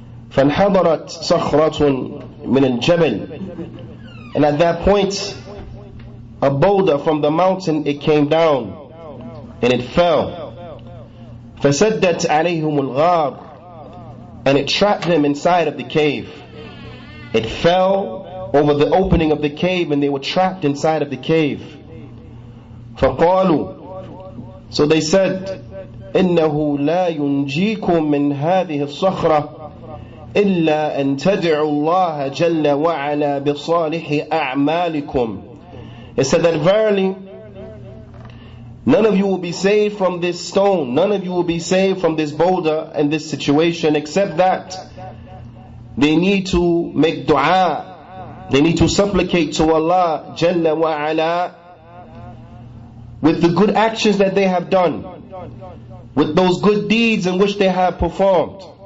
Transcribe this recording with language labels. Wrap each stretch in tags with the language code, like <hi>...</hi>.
<ar>فانحدرت صخرة من الجبل,</ar> <en>and at that point a boulder from the mountain, it came down and it fell.</en> <ar>فسدت عليهم الغار,</ar> <en>and it trapped them inside of the cave. It fell over the opening of the cave and they were trapped inside of the cave.</en> <ar>فقالوا,</ar> <en>so they said,</en> <ar>إنه لا ينجيكم من هذه الصخرة إلا أن تدعوا الله جل وعلا بصالح أعمالكم.</ar> <en>It said that verily none of you will be saved from this stone, none of you will be saved from this boulder and this situation, except that they need to make dua, they need to supplicate to Allah Jalla wa Ala with the good actions that they have done, with those good deeds in which they have performed.</en>